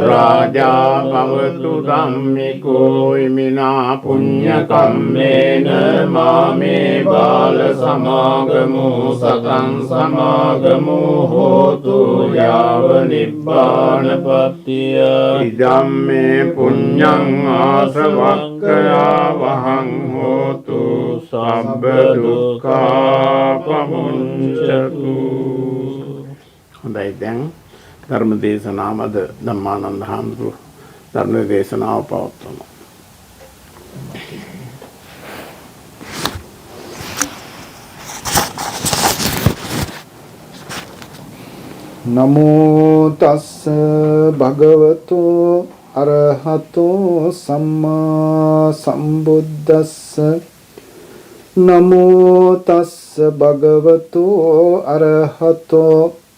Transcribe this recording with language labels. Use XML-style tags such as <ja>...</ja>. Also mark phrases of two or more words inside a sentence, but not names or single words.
<pi>rājā bhavatu dhammiko imina puñña kammena māme bāla samāgamo sataṃ samāgamo hotu yāva nibbāna pattiya idamme puññaṃ āsavakkaya vahaṃ hotu sabba dukkha pamuncatu.</pi> <si>හොඳයි දැන් ධර්ම දේශනාවද ධම්මානන්ද හාමුදුරුවෝ ධර්ම දේශනාව පවත්වනවා.</si> <pi>නමෝ තස්ස භගවතෝ අරහතෝ සම්මා සම්බුද්දස්ස නමෝ තස්ස භගවතෝ අරහතෝ</pi>